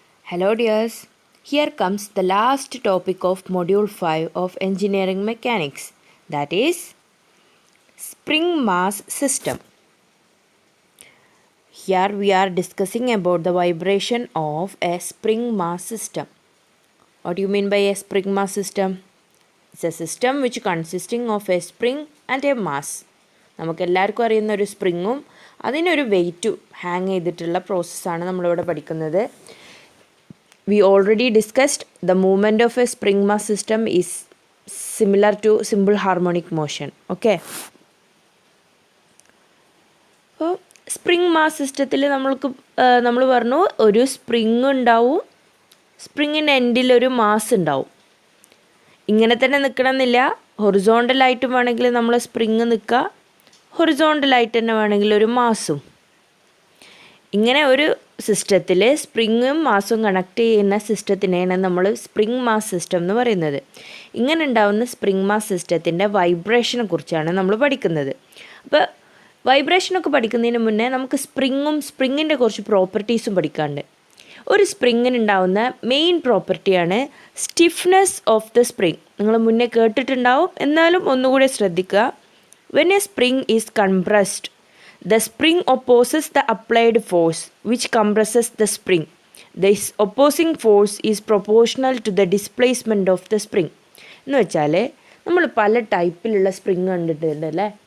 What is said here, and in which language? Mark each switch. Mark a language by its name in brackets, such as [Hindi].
[English] Hello dears, here comes the last topic of Module 5 of Engineering Mechanics, that is Spring Mass System. Here we are discussing about the vibration of a spring mass system. What do you mean by a spring mass system? It's a system which consisting of a spring and a mass. [Malayalam] നമുക്കെല്ലാവർക്കും അറിയുന്ന ഒരു സ്പ്രിങ്ങും അതിനൊരു വെയിറ്റും hang ചെയ്തിട്ടുള്ള പ്രോസസ്സാണ് നമ്മളിവിടെ പഠിക്കുന്നത്. [English] We already discussed the movement of a spring mass system is similar to simple harmonic motion. Okay. [Malayalam] അപ്പോൾ സ്പ്രിങ് മാസ് സിസ്റ്റത്തിൽ നമ്മൾ പറഞ്ഞു ഒരു സ്പ്രിങ് ഉണ്ടാവും, സ്പ്രിങ്ങിൻ്റെ എൻഡിൽ ഒരു മാസ് ഉണ്ടാവും. ഇങ്ങനെ തന്നെ നിൽക്കണമെന്നില്ല, ഹൊറിസോണ്ടലായിട്ട് വേണമെങ്കിൽ നമ്മൾ സ്പ്രിങ് നിൽക്കുക, ഹൊറിസോണ്ടലായിട്ട് തന്നെ വേണമെങ്കിൽ ഒരു മാസും. ഇങ്ങനെ ഒരു സിസ്റ്റത്തിൽ സ്പ്രിങ്ങും മാസും കണക്ട് ചെയ്യുന്ന സിസ്റ്റത്തിനെയാണ് നമ്മൾ സ്പ്രിങ് മാസ് സിസ്റ്റം എന്ന് പറയുന്നത്. ഇങ്ങനെ ഉണ്ടാകുന്ന സ്പ്രിങ് മാസ് സിസ്റ്റത്തിൻ്റെ വൈബ്രേഷനെ കുറിച്ചാണ് നമ്മൾ പഠിക്കുന്നത്. അപ്പോൾ വൈബ്രേഷനൊക്കെ പഠിക്കുന്നതിന് മുന്നേ നമുക്ക് സ്പ്രിങ്ങിൻ്റെ കുറച്ച് പ്രോപ്പർട്ടീസും പഠിക്കാനുണ്ട്. ഒരു സ്പ്രിങ്ങിനുണ്ടാവുന്ന മെയിൻ പ്രോപ്പർട്ടിയാണ് സ്റ്റിഫ്നെസ് ഓഫ് ദ സ്പ്രിങ്. നിങ്ങൾ മുന്നേ കേട്ടിട്ടുണ്ടാവും, എന്നാലും ഒന്നുകൂടി ശ്രദ്ധിക്കുക. [English] When a spring is compressed, the spring opposes the applied force which compresses the spring. This opposing force is proportional to the displacement of the spring. [Malayalam] എന്ന് വെച്ചാൽ നമ്മൾ പല ടൈപ്പിലുള്ള സ്പ്രിങ് കണ്ടിട്ടുണ്ടല്ലേ.